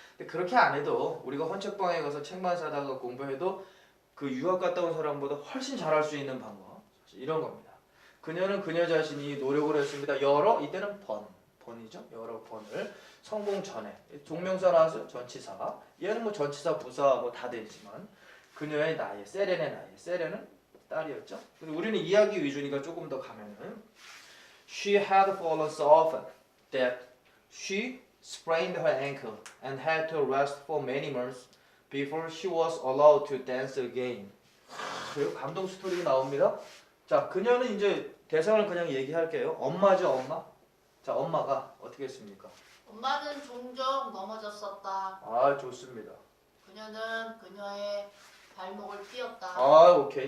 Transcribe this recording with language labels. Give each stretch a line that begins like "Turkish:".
Korean: 근데 그렇게 안 해도 우리가 헌책방에 가서 책만 사다가 공부해도 그 유학 갔다 온 사람보다 훨씬 잘할 수 있는 방법 이런 겁니다. 그녀는 그녀 자신이 노력을 했습니다. 여러 이때는 번이죠. 여러 번을 성공 전에 종명사 나와서 전치사. 얘는 뭐 전치사 부사 뭐 다 되지만 그녀의 나이, 세렌의 나이. 세렌은 딸이었죠. 근데 우리는 이야기 위주니까 조금 더 가면은
English: She had fallen so often that she sprained her ankle and had to rest for many months before she was allowed to dance again.
Korean: 그리고 감동 스토리 나옵니다. 자, 그녀는 이제 대상을 그냥 얘기할게요. 엄마죠, 엄마. 자, 엄마가 어떻게 했습니까? 엄마는 종종 넘어졌었다. 아, 좋습니다. 그녀는 그녀의 발목을 삐었다. 아, 오케이.